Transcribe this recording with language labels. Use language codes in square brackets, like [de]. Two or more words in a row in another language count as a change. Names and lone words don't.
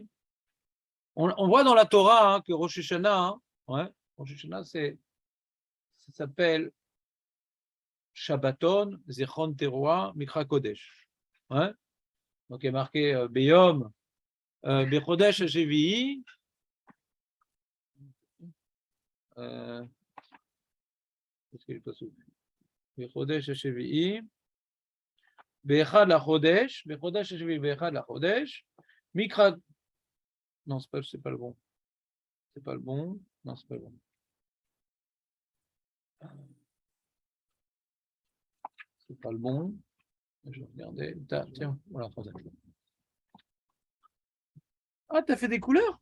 [fr] On voit dans la Torah que Rosh Hashanah, ouais, Rosh Hashanah, ça s'appelle Shabbaton, [he] זכרון תרועה, מקרא קודש. [fr] Ouais. Donc il est marqué [he] ביום, בחודש שביעי. [fr] Qu'est-ce qu'il est pas souple? [he] בחודש שביעי. באחד לחודש, בחודש שביעי, באחד לחודש. Mikra. [fr] Non, c'est pas le bon. C'est pas le bon. Non, c'est pas le bon. C'est pas le bon. Je vais regarder. Tiens, voilà, ah, t'as fait des couleurs?